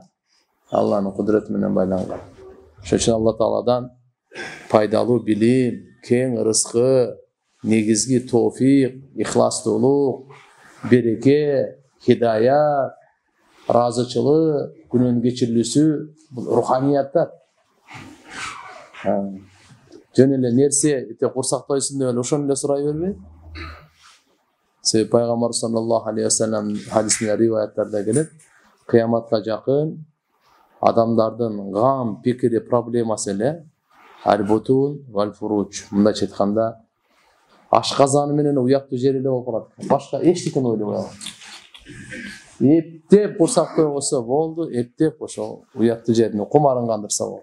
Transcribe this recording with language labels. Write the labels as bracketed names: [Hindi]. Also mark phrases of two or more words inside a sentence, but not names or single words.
[Kyrgyz] Алланын кудурети менен байланган. Ошон үчүн Алла Тааладан пайдалуу билим, кең ырыскы, негизги тофик, ихластуулук, береке, хидаят, ыраазычылык, күнөөнүн кечирилүүсү, бул руханияттар. Жөн эле нерсе курсак тойсун деп эле ошону эле сурай бербей. Себеби Пайгамбар [Arabic] صلى الله عليه وسلم [Kyrgyz] хадисинде риваяттарда келет, кыяматка жакын адамдардын гам, пикири, проблемасы эле [Arabic] البطون والفروج. [Kyrgyz] Мындайча айтканда, ашказаны менен уяктуу жери эле болуп калат. Башка эчтекени ойлобой калат. Эптеп курсак тойгосо болду, эптеп ошо уяктуу жерине кумарын кандырса болду.